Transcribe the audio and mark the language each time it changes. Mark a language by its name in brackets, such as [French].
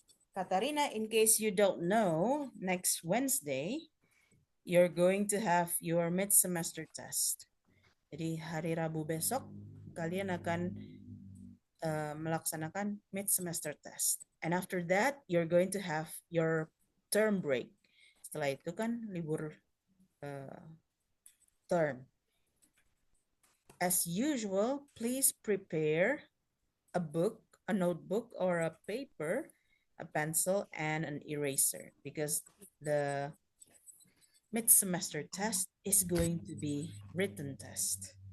[English] Katarina, in case you don't know, next Wednesday, you're going to have your mid-semester test. [Indonesian] Jadi hari Rabu besok, kalian akan melaksanakan mid-semester test. [English] And after that, you're going to have your term break. [Indonesian] Setelah itu kan libur term. [English] As usual, please prepare a book, a notebook, or a paper, a pencil, and an eraser, because the mid-semester test is going to be written test.